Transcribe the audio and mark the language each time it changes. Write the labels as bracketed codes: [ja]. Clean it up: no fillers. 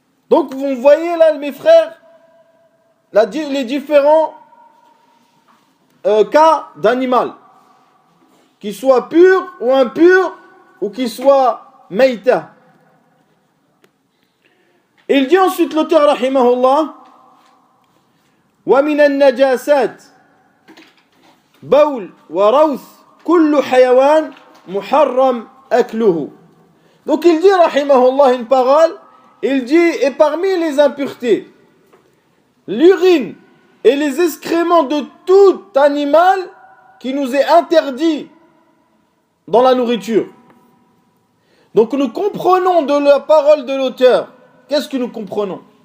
[fr] Donc vous voyez là, mes frères, les différents cas d'animal. Qu'il soit pur ou impur, ou qu'il soit meïta. Il dit ensuite l'auteur, [ar] rahimahullah, وَمِنَ النَّجَاسَاتِ بَوْلْ وَرَوْث كُلُّ حَيَوَانٍ مُحَرَّمْ أَكْلُهُ. [fr] Donc il dit, rahimahullah, une parole, il dit, et parmi les impuretés, l'urine et les excréments de tout animal qui nous est interdit dans la nourriture. Donc nous comprenons de la parole de l'auteur. Qu'est-ce que nous comprenons?